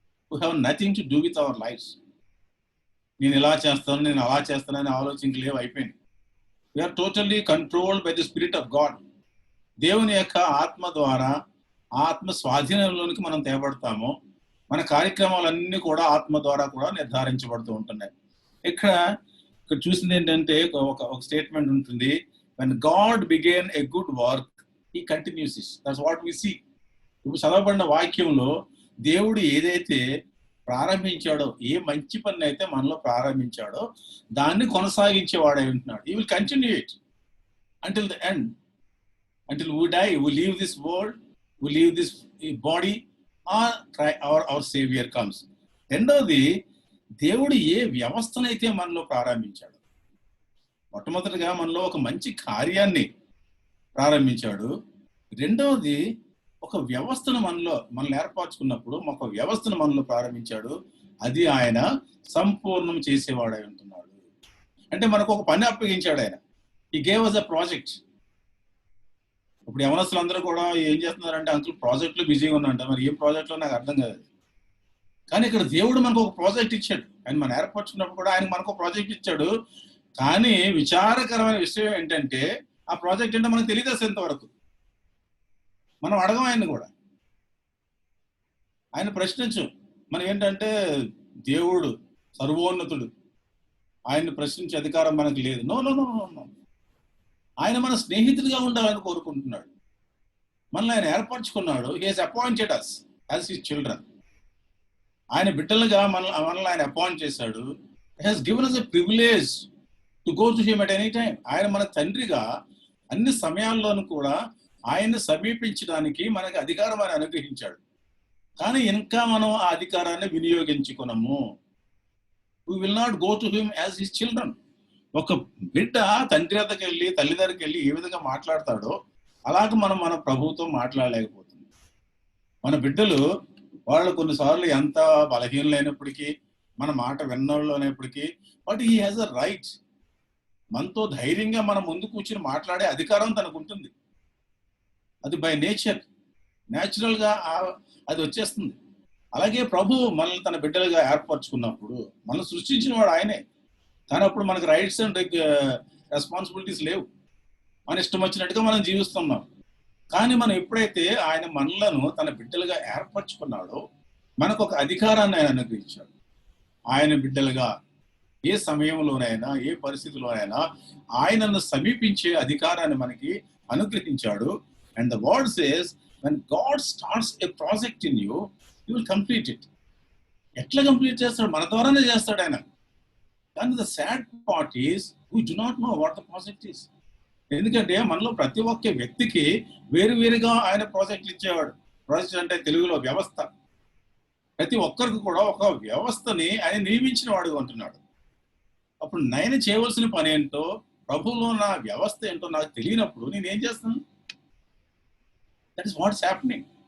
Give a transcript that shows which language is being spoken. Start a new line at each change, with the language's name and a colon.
English: We have nothing to do with our lives.
Telugu: నేను ఇలా చేస్తాను, నేను అలా చేస్తానని ఆలోచనలు లేవు, అయిపోయింది.
English: We are totally controlled by the spirit of God.
Telugu: దేవుని యొక్క ఆత్మ ద్వారా, ఆత్మ స్వాధీనంలోనికి మనం తేబడతాము. మన కార్యక్రమాలన్నీ కూడా ఆత్మ ద్వారా కూడా నిర్ధారించబడుతూ ఉంటున్నాయి. ఇక్కడ చూసింది ఏంటంటే, ఒక స్టేట్మెంట్ ఉంటుంది,
English: when God began a good work he continues it. That's what we see.
Telugu: ఇప్పుడు చదవబడిన వాక్యంలో దేవుడు ఏదైతే ప్రారంభించాడో, ఏ మంచి పని అయితే మనలో ప్రారంభించాడో దాన్ని కొనసాగించేవాడై ఉంటున్నాడు.
English: he will continue it until the end, until we die, we leave this world, we leave this body, or our savior comes.
Telugu: రెండోది, దేవుడు ఏ వ్యవస్థనైతే మనలో ప్రారంభించాడు, మొట్టమొదటిగా మనలో ఒక మంచి కార్యాన్ని ప్రారంభించాడు. రెండవది, ఒక వ్యవస్థను మనల్ని ఏర్పరచుకున్నప్పుడు ఒక వ్యవస్థను మనలో ప్రారంభించాడు, అది ఆయన సంపూర్ణం చేసేవాడై ఉంటున్నాడు. అంటే మనకు ఒక పని అప్పగించాడు ఆయన.
English: He gave us a project.
Telugu: ఇప్పుడు యవనస్తులు అందరూ కూడా ఏం చేస్తున్నారంటే, అంకుల్ ప్రాజెక్టులు బిజీగా ఉన్నారంట. మరి ఏం ప్రాజెక్టులో నాకు అర్థం కాదు. కానీ ఇక్కడ దేవుడు మనకు ఒక ప్రాజెక్ట్ ఇచ్చాడు. ఆయన మనం ఏర్పరచుకున్నప్పుడు కూడా ఆయన మనకు ఒక ప్రాజెక్ట్ ఇచ్చాడు. కానీ విచారకరమైన విషయం ఏంటంటే, ఆ ప్రాజెక్ట్ ఏంటో మనకు తెలియదు ఇంతవరకు. మనం అడగం ఆయన కూడా. ఆయన ప్రశ్నించు. మనం ఏంటంటే దేవుడు సర్వోన్నతుడు, ఆయన్ని ప్రశ్నించే అధికారం మనకు లేదు. No no no no no. ఆయన మన స్నేహితుడిగా ఉండాలని కోరుకుంటున్నాడు. మనల్ని ఆయన ఏర్పరచుకున్నాడు.
English: He has appointed us as his children.
Telugu: ఆయన బిడ్డలుగా మనల్ని ఆయన అపాయింట్ చేశాడు.
English: He has given us a privilege to go to him at any time.
Telugu: ఆయన మన తండ్రిగా అన్ని సమయాల్లోనూ కూడా ఆయన్ని సమీపించడానికి మనకి అధికారం ఆయన అనుగ్రహించాడు. కానీ ఇంకా మనం ఆ అధికారాన్ని వినియోగించుకున్నాము.
English: we will not go to him as his children.
Telugu: ఒక బిడ్డ తండ్రి వద్దకు వెళ్ళి తల్లి దగ్గరికి వెళ్ళి ఏ విధంగా మాట్లాడతాడో అలాగ మనం మన ప్రభువుతో మాట్లాడలేకపోతుంది. మన బిడ్డలు వాళ్ళు కొన్నిసార్లు ఎంత బలహీనలైనప్పటికీ, మన మాట విన్నోళ్ళు అనేప్పటికీ,
English: But he has a right.
Telugu: మనతో ధైర్యంగా మనం ముందు కూర్చుని మాట్లాడే అధికారం తనకు ఉంటుంది. అది బై నేచర్, న్యాచురల్ గా అది వచ్చేస్తుంది. అలాగే ప్రభు మనల్ని తన బిడ్డలుగా ఏర్పరచుకున్నప్పుడు మనం సృష్టించిన వాడు ఆయనే. కానీ అప్పుడు మనకు రైట్స్ అండ్ రెస్పాన్సిబిలిటీస్ లేవు. మన ఇష్టం వచ్చినట్టుగా మనం జీవిస్తున్నాం. కానీ మనం ఎప్పుడైతే ఆయన మనలను తన బిడ్డలుగా ఏర్పరచుకున్నాడో మనకు ఒక అధికారాన్ని ఆయన అనుగ్రహించాడు. ఆయన బిడ్డలుగా ఏ సమయంలోనైనా ఏ పరిస్థితిలోనైనా ఆయనను సమీపించే అధికారాన్ని మనకి అనుగ్రహించాడు.
English: And the word says when God starts a project in you, he will complete it.
Telugu: ఎట్లా కంప్లీట్ చేస్తాడు? మన ద్వారానే చేస్తాడు ఆయన. కానీ
English: The sad part is we do not know what the project is.
Telugu: ఎందుకంటే మనలో ప్రతి ఒక్క వ్యక్తికి వేరువేరుగా ఆయన ప్రాజెక్టులు ఇచ్చేవాడు. ప్రాజెక్ట్ అంటే తెలుగులో వ్యవస్థ. ప్రతి ఒక్కరికి కూడా ఒక వ్యవస్థని ఆయన నియమించిన వాడు అంటున్నాడు. అప్పుడు నేను చేయవలసిన పని ఏంటో, ప్రభువులో నా వ్యవస్థ ఏంటో నాకు తెలియనప్పుడు నేనేం చేస్తాను?
English: That is what's happening.